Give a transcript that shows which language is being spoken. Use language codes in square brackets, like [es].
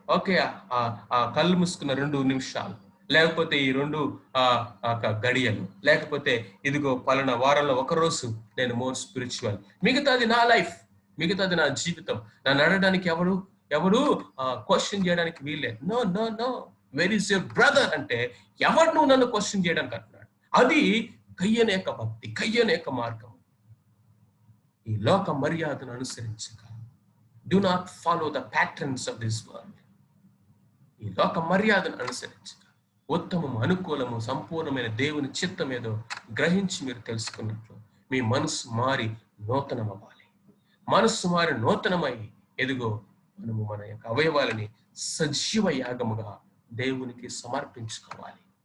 [te] Okay, ఆ కళ్ళు మూసుకున్న 2 నిమిషాలు, లేకపోతే ఈ 2 గడియలు, లేకపోతే ఇదిగో పలానా వారంలో ఒక రోజు నేను మోర్ స్పిరిచువల్, మిగతాది నా లైఫ్, మిగతాది నా జీవితం. నన్ను అడగడానికి ఎవరు క్వశ్చన్ చేయడానికి వీల్లేదు. No no no. [en] where is your brother [te] అంటే ఎవరు నువ్వు నన్ను క్వశ్చన్ చేయడానికి అంటున్నాడు. అది కయ్యన యొక్క భక్తి, కయ్యన యొక్క మార్గం. ఈ లోక మర్యాదను అనుసరించక. [en] Do not follow the patterns of this world. [te] ఈ లోక మర్యాదను అనుసరించక ఉత్తమము, అనుకూలము, సంపూర్ణమైన దేవుని చిత్తం ఏదో గ్రహించి మీరు తెలుసుకున్నట్లు మీ మనసు మారి నూతనమవ్వాలి. మనస్సు మారి నూతనమై ఎదుగో మనము మన యొక్క అవయవాలని సజీవ యాగముగా దేవునికి సమర్పించుకోవాలి.